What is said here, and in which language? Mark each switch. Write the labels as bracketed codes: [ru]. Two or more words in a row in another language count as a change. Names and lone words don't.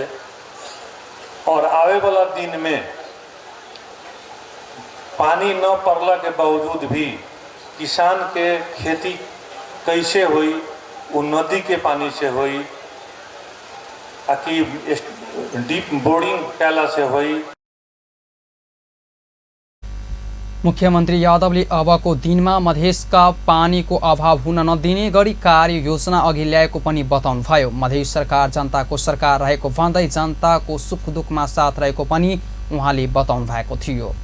[bho] और आवे वाला दिन में पानी न पड़ला के बावजूद भी किसान के खेती कैसे हुई, वो नदी के पानी से हुई कि डीप बोरिंग कैला से हुई। [ne] मुख्यमन्त्री यादवले अबको दिनमा मधेसका पानीको अभाव हुन नदिने गरी कार्य योजना अघि ल्याएको पनि बताउनुभयो। मधेस सरकार जनताको सरकार रहेको भन्दै जनताको सुख दुखमा साथ रहेको पनि उहाँले बताउनु भएको थियो।